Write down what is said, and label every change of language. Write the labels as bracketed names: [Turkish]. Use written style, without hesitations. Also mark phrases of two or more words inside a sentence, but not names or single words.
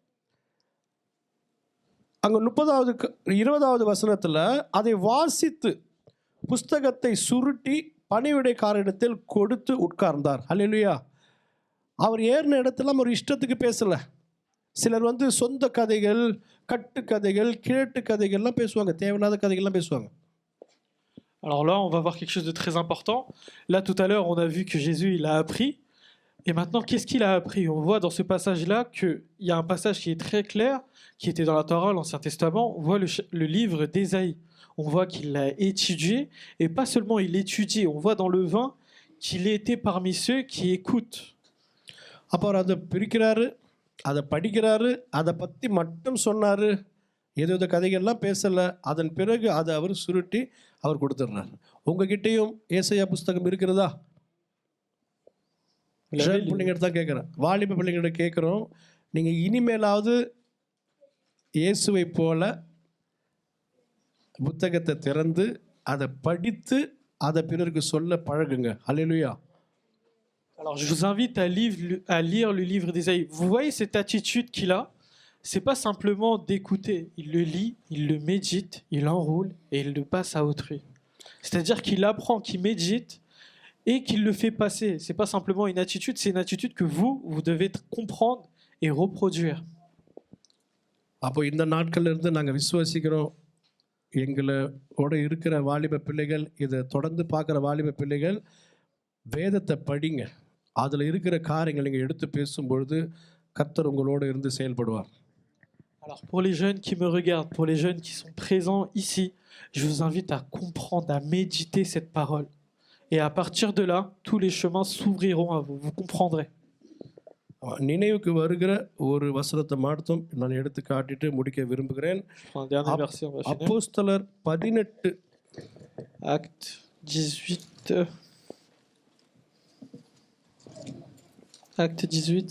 [Tamil] அங்கே 20வது வசனத்தில் அதை வாசித்து புஸ்தகத்தை சுருட்டி பணிவிடைக்காரரிடத்தில் கொடுத்து உட்கார்ந்தார். ஹல்லேலூயா. அவர் ஏறின இடத்துல ஒரு இஷ்டத்துக்கு பேசலை. சிலர் சொந்த கதைகள், கட்டுக்கதைகள், கிழட்டு கதைகள்லாம் பேசுவாங்க, தேவையில்லாத கதைகள்லாம் பேசுவாங்க. [French] Alors là, on va voir quelque chose de très important. Là, tout à l'heure, on a vu que Jésus, il a appris. Et maintenant, qu'est-ce qu'il a appris? On voit dans ce passage-là qu'il y a un passage qui est très clair, qui était dans la Torah, l'Ancien Testament. On voit le livre d'Ésaïe. On voit qu'il l'a étudié. Et pas seulement il l'étudie, on voit dans le 20 qu'il était parmi ceux qui écoutent. [Tamil] அப்போ அதை பிரிக்கிறாரு, அதை படிக்கிறாரு, அதை பற்றி மட்டும் சொன்னார். ஏதோ கதைகள்லாம் பேசலை. அதன் பிறகு அதை அவர் சுருட்டி அவர் கொடுத்துட்றாரு. உங்ககிட்டையும் ஏசாயா புஸ்தகம் இருக்கிறதா? பிள்ளைங்கிட்ட தான் கேட்குறேன், வாலிப பிள்ளைங்கிட்ட கேட்குறோம். நீங்கள் இனிமேலாவது இயேசுவை போல புத்தகத்தை திறந்து அதை படித்து அதை பிறருக்கு சொல்ல பழகுங்க. ஹல்லேலூயா. [French] Alors je vous invite à lire le livre d'Ésaïe. Vous voyez cette attitude qu'il a? C'est pas simplement d'écouter. Il le lit, il le médite, il l'enroule et il le passe à autrui. C'est-à-dire qu'il apprend, qu'il médite et qu'il le fait passer. C'est pas simplement une attitude, c'est une attitude que vous devez comprendre et reproduire. [Tamil] அப்போ இந்த நாட்கள்ல இருந்து நாங்கள் விசுவாசிக்கிறோம், எங்களோட இருக்கிற வாலிப பிள்ளைகள், இதை தொடர்ந்து பார்க்குற வாலிப பிள்ளைகள் வேதத்தை படிங்க. அதில் இருக்கிற காரியங்கள் நீங்கள் எடுத்து பேசும்பொழுது கர்த்தர் உங்களோடு இருந்து செயல்படுவார். [French] Alors pour les jeunes qui me regardent, pour les jeunes qui sont présents ici, je vous invite à comprendre, à méditer cette parole. Et à partir de là, tous les chemins s'ouvriront à vous. Vous comprendrez. [Tamil] நினைவுக்கு வருகிற ஒரு வசனத்தை மட்டும் நான் எடுத்து காட்டிட்டு முடிக்க விரும்புகிறேன். அப்போஸ்தலர் 18 [French] Acte 18. Acte 18.